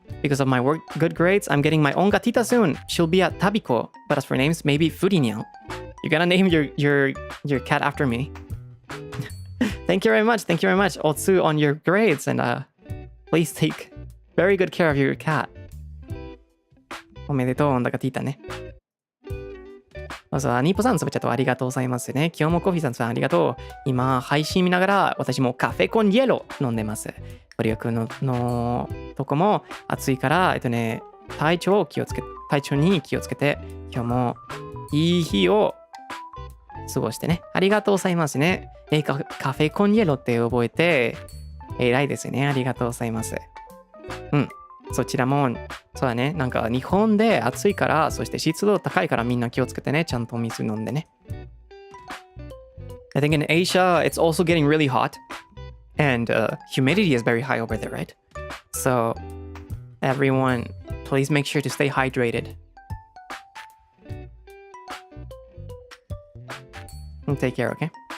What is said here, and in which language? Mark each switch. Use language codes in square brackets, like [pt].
[en] Because of my good grades, I'm getting my own gatita soon. She'll be at Tabiko. But as for names, maybe Furinyao. You're gonna name your cat after me. Thank you very much. Thank you very much, Otsu, on your grades. And please take very good care of your cat. [ja] おめでとう、オンダガティータね。まずは、ニーポさん、そばちゃとありがとうございますね。今日もコーヒーさんありがとう。今、配信見ながら、私もカフェコンイエロ飲んでます。ゴリオ君のとこも暑いから、体調に気をつけて、今日もいい日を過ごしてね。ありがとうございますね。カフェコンイエロって覚えて、偉いですね。ありがとうございます。うん。そちらも、そうだね。なんか日本で暑いから、そして湿度高いからみんな気をつけてね。ちゃんと水飲んでね。 [en] I think in Asia, it's also getting really hot. And humidity is very high over there, right? So, everyone, please make sure to stay hydrated. And take care, okay?